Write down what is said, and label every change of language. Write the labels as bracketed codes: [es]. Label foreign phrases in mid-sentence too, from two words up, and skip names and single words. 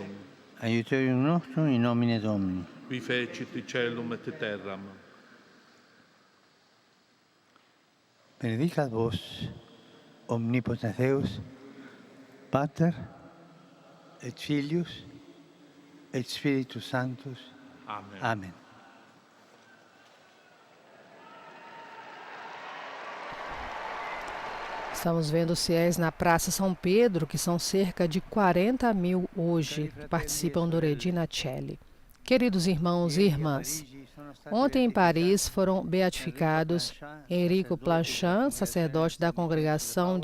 [la] Aiuterium nostrum in nomine Domini. Qui fecit caelum et terram. Benedicat vos, omnipotens Deus, Pater, et Filius, et Spiritus Sanctus. Amen. Amen. [pt] Estamos vendo os fiéis na Praça São Pedro, que são cerca de 40 mil hoje, que participam do Regina Coeli. Queridos irmãos e irmãs, ontem em Paris foram beatificados Enrico Planchin, sacerdote da congregação